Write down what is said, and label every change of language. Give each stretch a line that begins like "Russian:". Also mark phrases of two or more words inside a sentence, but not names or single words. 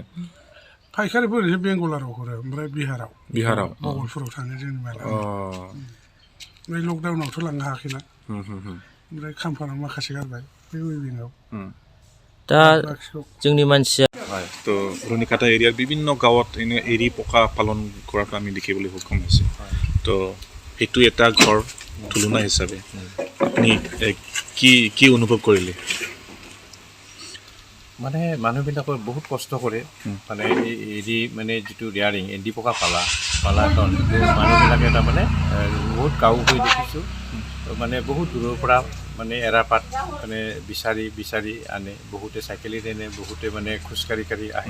Bodo: फायखारिफोर एसे बेंगलाराव हरो, ओमफ्राय बिहाराव मंगलपुराव थाङो जोंनि माला। ओमफ्राय लकडाउनावथ' लांनो हायाखैना, ओमफ्राय खाम्फानाव माखासे गारबाय बे उइभिंआव। दा जोंनि मानसिया
Assamese: তো ৰুনিকাটা এৰিয়াৰ বিভিন্ন গাঁৱত এৰী পকা পালন কৰাটো আমি দেখিবলৈ সক্ষম হৈছে। তো সেইটো এটা ঘৰ তুলনা হিচাপে আপুনি কি অনুভৱ কৰিলে? মানে মানুহবিলাকৰ বহুত কষ্ট কৰে। মানে এৰী মানে যিটো ৰেয়াৰিং এৰী পকা পালাখন মানুহবিলাকে তাৰমানে বহুত গাঁও হৈ দেখিছোঁ, মানে বহুত দূৰৰ পৰা মানে এৰাপাত মানে বিচাৰি আনে, বহুতে চাইকেলেৰে আনে, বহুতে মানে খোজকাঢ়ি আহে।